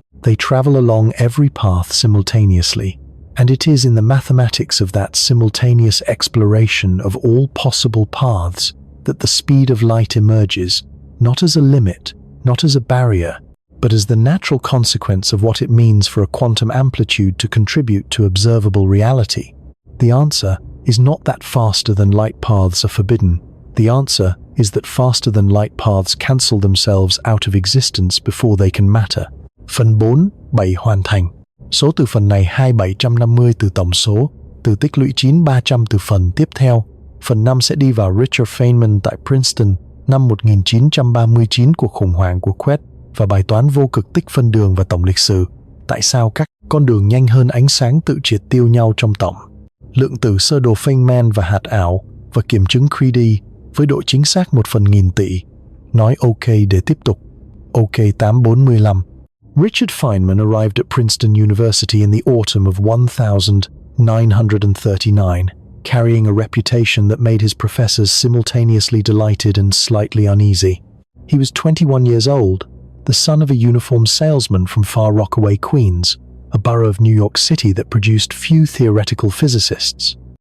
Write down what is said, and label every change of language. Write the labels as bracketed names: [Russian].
[English] They travel along every path simultaneously, and it is in the mathematics of that simultaneous exploration of all possible paths that the speed of light emerges, not as a limit, not as a barrier, but as the natural consequence of what it means for a quantum amplitude to contribute to observable reality. The answer is not that faster than light paths are forbidden. The answer is that faster than light paths cancel themselves out of existence before they can matter. [Vietnamese] Phần 4, 7 hoàn thành. Số từ phần này 2750 từ tổng số, từ tích lũy 9300 từ phần tiếp theo. Phần 5 sẽ đi vào Richard Feynman tại Princeton năm 1939, cuộc khủng hoảng của Quest và bài toán vô cực tích phân đường và tổng lịch sử. Tại sao các con đường nhanh hơn ánh sáng tự triệt tiêu nhau trong tổng? Lượng tử sơ đồ Feynman và hạt ảo và kiểm chứng 3D với độ chính xác 1/1000 tỷ. Nói OK để tiếp tục. OK 845. [English] Richard Feynman arrived at Princeton University in the autumn of 1939, carrying a reputation that made his professors simultaneously delighted and slightly uneasy. He was 21 years old, the son of a uniformed salesman from Far Rockaway, Queens, a borough of New York City that produced few theoretical physicists.